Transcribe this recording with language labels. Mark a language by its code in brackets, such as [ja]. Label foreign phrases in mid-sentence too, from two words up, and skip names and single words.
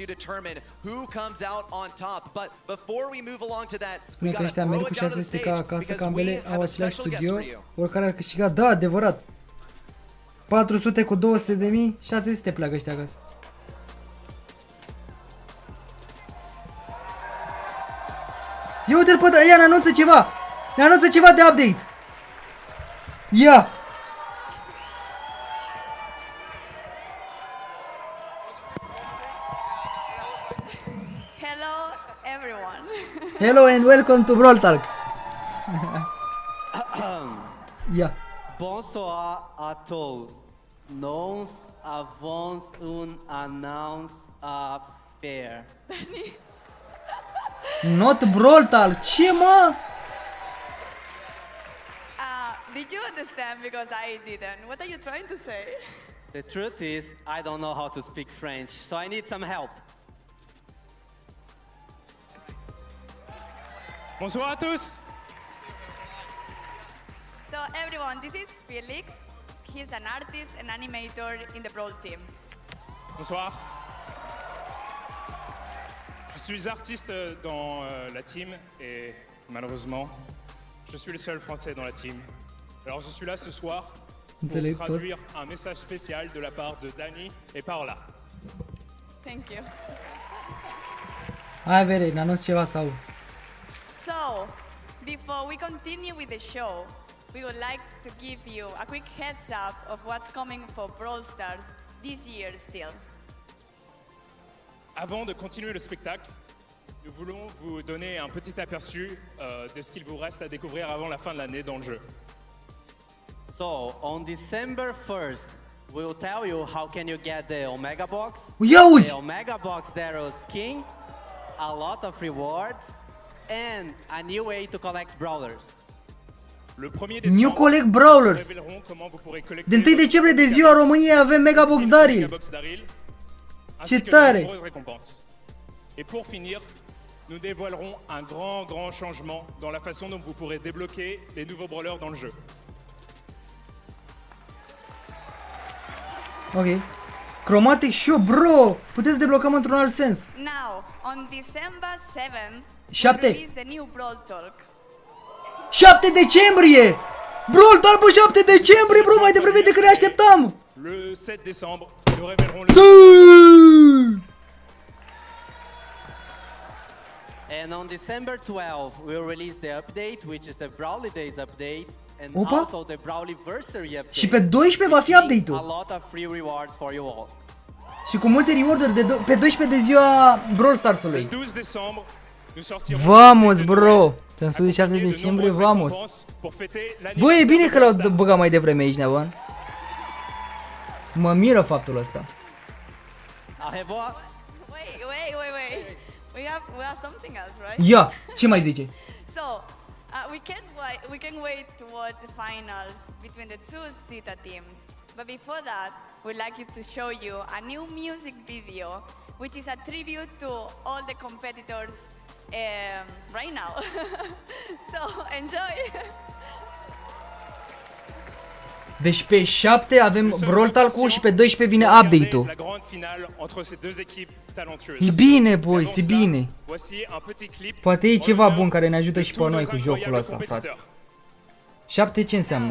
[ro] Spune că ăștia merg cu 600 ca acasă, că ambele au același studio, oricare ar câștiga, da, adevărat. 400 cu 200.000, 600 pleacă ăștia acasă. Ia uite-l pe ăsta, ia, ne anunță ceva! Ne anunță ceva de update! Ia! [en] Hello everyone. Hello and welcome to Brawl Talk. [ro] Ia. [fr] Bonsoir à tous. Nous avons une annonce à faire. [en] Not Brawl Talk. [ro] Ce, mă? [en] Did you understand? Because I didn't. What are you trying to say? The truth is, I don't know how to speak French, so I need some help. [fr] Bonsoir à tous. [en] So everyone, this is Felix. He's an artist and animator in the Brawl team. [fr] Bonsoir. Je suis artiste dans la team et malheureusement, je suis le seul français dans la team. Alors je suis là ce soir pour traduire un message spécial de la part de Dani et Paola. [en] Thank you. [ro] Hai vere, n-anunț ceva sau? [en] So, before we continue with the show, we would like to give you a quick heads up of what's coming for Brawl Stars this year still. [fr] Avant de continuer le spectacle, nous voulons vous donner un petit aperçu de ce qu'il vous reste à découvrir avant la fin de l'année dans le jeu. [en] So, on December 1st, we will tell you how can you get the Omega Box. [ro] Ia-uzi! [en] The Omega Box Daryl skin, a lot of rewards, and a new way to collect brawlers. [fr] Le 1er [en] New [fr] décembre, [en] Collect [fr] nous [en] Brawlers! [fr] révélerons comment vous pourrez collecter [ro] De 1 decembrie de ziua României avem Megabox Daryl! [fr] Megabox Daryl, ainsi [ro] Ce [fr] que de [ro] tare! [fr] nombreuses récompenses. Et pour finir, nous dévoilerons un grand changement dans la façon dont vous pourrez débloquer les nouveaux brawlers dans le jeu. [ro] Ok. Chromatic Show, bro! Puteți să deblocăm într-un alt sens. [en] Now, on December 7th, we 7. release the new Brawl Talk. [ro] 7 decembrie! Brawl Talk pe 7 decembrie, bro, mai devreme decât ne așteptam! [fr] Le 7 décembre, nous révélerons le... [en] And on December 12th, we'll release the update, which is the Brawly Days update, and [ro] Opa. [en] also the Brawliversary update. [ro] Și pe 12 va fi update-ul. [en] A lot of free rewards for you all. [ro] Și cu multe reward-uri de pe 12 de ziua Brawl Stars-ului. [fr] 12 décembre, nous sortirons... [ro] Vamos, bro! Ți-am spus de 7 decembrie, vamos! Bă, e bine că l-au băgat mai devreme aici, nevan. Mă miră faptul ăsta. [en] Wait. We have something else, right? [ro] Ia, ce mai zice? [en] So, we can wait towards the finals between the two Zeta teams. But before that, we'd like you to show you a new music video, which is a tribute to all the competitors right now. So, enjoy! [ro] Deci pe 7 avem Brawl Talk-ul și pe 12 vine update-ul. E bine, boys, e bine. Poate e ceva bun care ne ajută și pe noi cu jocul ăsta, frate. 7 ce înseamnă?